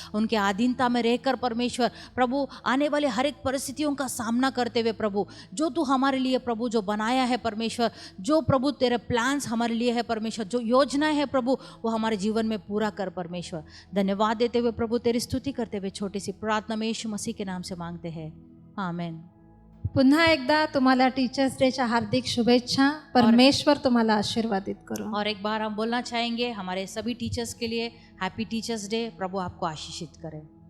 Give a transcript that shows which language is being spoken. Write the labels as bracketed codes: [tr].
[hi] उनके अधीनता में रहकर परमेश्वर प्रभु आने वाले हर एक परिस्थितियों का सामना करते हुए प्रभु जो तू हमारे लिए प्रभु जो बनाया है परमेश्वर, जो प्रभु तेरे प्लान्स हमारे लिए है परमेश्वर, जो योजनाएं है प्रभु वो हमारे जीवन में पूरा कर परमेश्वर। धन्यवाद देते हुए प्रभु तेरी स्तुति करते हुए छोटी सी प्रार्थना में यीशु मसीह के नाम से मांगते हैं, आमेन। [mr] पुन्हा एकदा तुम्हाला टीचर्स डेच्या हार्दिक शुभेच्छा। परमेश्वर तुम्हाला आशीर्वादित करो। [hi] और एक बार हम बोलना चाहेंगे हमारे सभी टीचर्स के लिए हैप्पी टीचर्स डे। प्रभु आपको आशीषित करे।